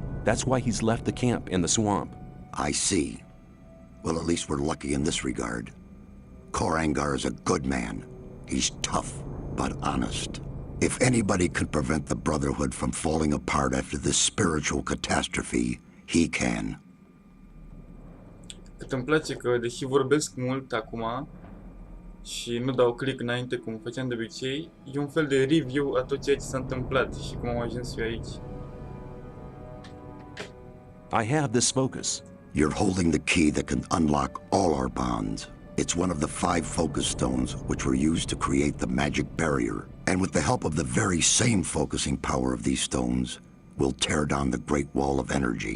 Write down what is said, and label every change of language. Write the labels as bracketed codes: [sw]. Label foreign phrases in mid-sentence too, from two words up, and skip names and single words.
[en] That's why he's left the camp in the swamp. I see. Well, at least we're lucky in this regard. Kor Angar is a good man. He's tough, but honest. If anybody could prevent the Brotherhood from falling apart after this spiritual catastrophe, he can. [ro] Cât îmi place că, deși vorbesc mult acum și nu dau click înainte cum făceam de obicei, e un fel de review a tot ceea ce s-a întâmplat și cum am ajuns eu aici. [en] I have this focus. You're holding the key that can unlock all our bonds. It's one of the 5 focus stones which were used to create the magic barrier. And with the help of the very same focusing power of these stones, we'll tear down the Great Wall of Energy.